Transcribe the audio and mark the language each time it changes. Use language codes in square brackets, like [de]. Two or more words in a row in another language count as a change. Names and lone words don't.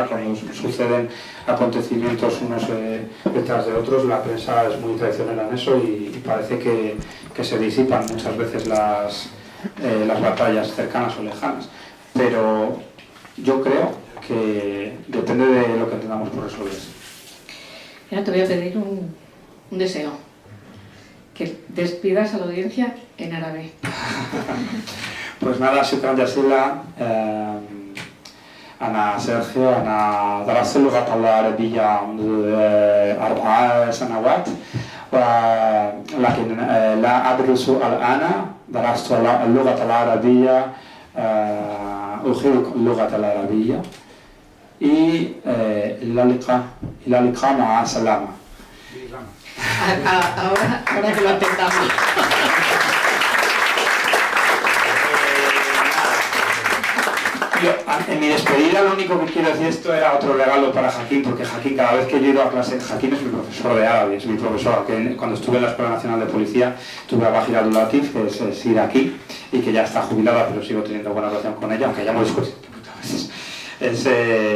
[es] Cuando suceden acontecimientos unos detrás de otros, la prensa es muy traicionera en eso y parece que se disipan muchas veces las batallas cercanas o lejanas. Pero yo creo que depende de lo que entendamos por resolverse. Mira, te voy a pedir un deseo. Que despidas a la audiencia en árabe. Pues nada, [ar] شكرا جزيلا. أنا سيرخيو أنا درست اللغة العربية منذ 4 سنوات ولكن لا أدرس الآن. درست اللغة العربية أحب اللغة العربية إلى اللقاء مع السلامة. [es] Ahora que lo intentamos. En mi despedida lo único que quiero decir, esto era otro regalo para Jaquín, porque Jaquín, cada vez que yo he ido a clase, Jaquín es mi profesor de árabe, es mi profesor, que cuando estuve en la Escuela Nacional de Policía tuve a Bajir Abdulatif, que es iraquí y que ya está jubilada, pero sigo teniendo buena relación con ella, aunque ya hemos discutido muchas veces.